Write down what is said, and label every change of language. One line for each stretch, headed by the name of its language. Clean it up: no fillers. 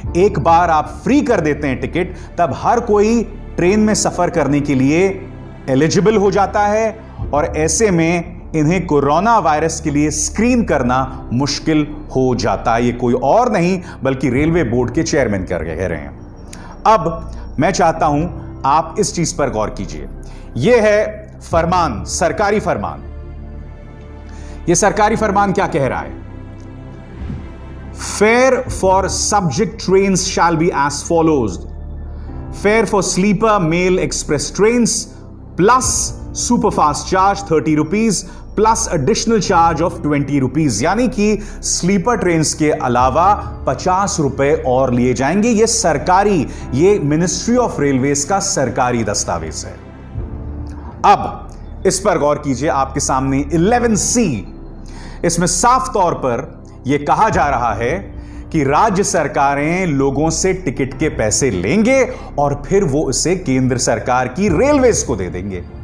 Hindi: एक बार आप फ्री कर देते हैं टिकट, तब हर कोई ट्रेन में सफर करने के लिए एलिजिबल हो जाता है और ऐसे में इन्हें कोरोना वायरस के लिए स्क्रीन करना मुश्किल हो जाता है। ये कोई और नहीं बल्कि रेलवे बोर्ड के चेयरमैन कह रहे हैं। अब मैं चाहता हूं आप इस चीज पर गौर कीजिए। यह है फरमान, सरकारी फरमान। यह सरकारी फरमान क्या कह रहा है?
English: Fare for subject trains shall be as follows. Fare for sleeper mail express trains plus superfast charge 30 rupees plus additional charge of 20 rupees,
Hindi: यानी कि स्लीपर ट्रेन्स के अलावा 50 रुपए और लिए जाएंगे। यह सरकारी, यह मिनिस्ट्री ऑफ रेलवेज का सरकारी दस्तावेज है। अब इस पर गौर कीजिए। आपके सामने 11C, इसमें साफ तौर पर यह कहा जा रहा है कि राज्य सरकारें लोगों से टिकट के पैसे लेंगे और फिर वो इसे केंद्र सरकार की रेलवेज को दे देंगे।